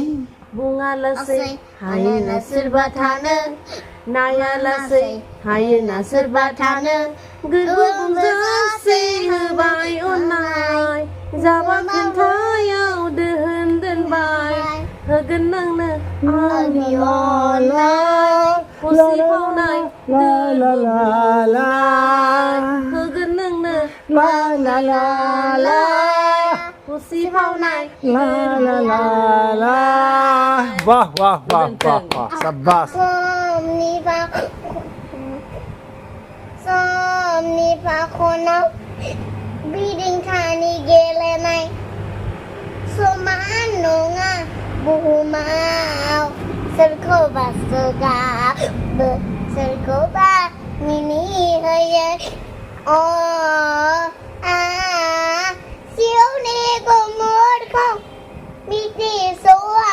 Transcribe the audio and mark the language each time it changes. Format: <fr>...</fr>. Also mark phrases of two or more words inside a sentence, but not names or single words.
<brx>बुङा लासै हायो ना सोरबा थानो नाया लासै हायो ना सोरबा थानो गोरबो बुंजासे होबाय अननाय जाबा खोन्थायाव दोहोन दोनबाय होगोन नोंनो आंनि अननाय उसिफावनाय ला ला ला ला होगोन नोंनो ला ला ला ला उसिफावनाय ला ला ला ला वाह वाह वाह वाह वाह शाबाश समनि फाखनाव बिदिंखानि गेलेनाय समान नङा बुहुमाव सोरखौबा सोगाबो सोरखौबा मिनिहोयो सिउनि गुमुरखौ मिथिस'आ</brx>